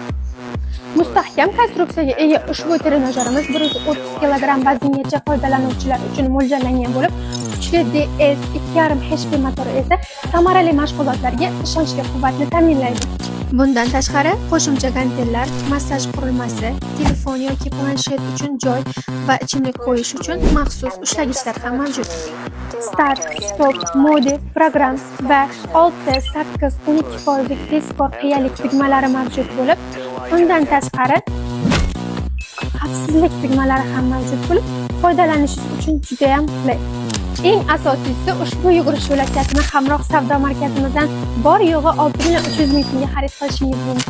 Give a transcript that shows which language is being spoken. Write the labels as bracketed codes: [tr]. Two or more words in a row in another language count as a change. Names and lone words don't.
[uz] Mustahkam konstruksiyaga ega ushbu trenajyorimiz 130 kg vazngacha foydalanuvchilar uchun mo'ljallangan bo'lib, kuchli DS 2.5 HP motori esa samarali mashg'ulotlarga ishonchli quvvatni ta'minlaydi. Bundan tashqari, qo'shimcha gantellar, massaj qurilmasi, telefon yoki planshet uchun joy va ichimlik qo'yish uchun maxsus ushlagichlar ham mavjud. Start, stop, modi, program va 6, 8, 12% tezkor qiyalik tugmalari mavjud bo'lib, undan tashqari xavfsizlik tugmalari ham mavjud bo'lib, foydalanishingiz uchun juda ham qulay. Eng asosiysi, ushbu yugurish yo'lakchasini Hamroh savdo markazimizdan bor yo'g'i 6.300 ming so'mga xarid qilishingiz mumkin.